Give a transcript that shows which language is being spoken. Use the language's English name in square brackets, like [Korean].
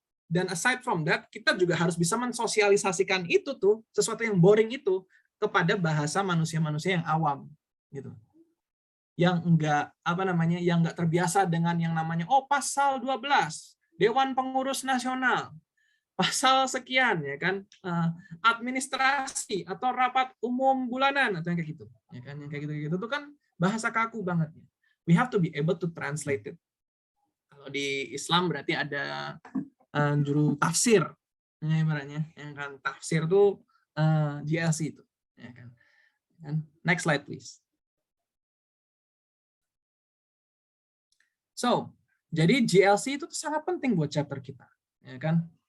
[Indonesian] Dan [English] aside from that, [Indonesian] kita juga harus bisa mensosialisasikan itu tuh, sesuatu yang boring itu, kepada bahasa manusia-manusia yang awam, gitu. Yang enggak, yang enggak terbiasa dengan yang namanya, pasal 12, Dewan Pengurus Nasional, pasal sekian, ya kan, administrasi, atau rapat umum bulanan, atau yang kayak gitu. Ya kan, yang kayak gitu-gitu tuh kan bahasa kaku banget. [English] We have to be able to translate it. [Indonesian] Kalau di Islam berarti ada juru tafsir, ya, ibaratnya, yang kan tafsir tuh JLC itu, ya kan. [English] Next slide please. [Indonesian] So, jadi JLC itu sangat penting buat chapter kita, ya kan.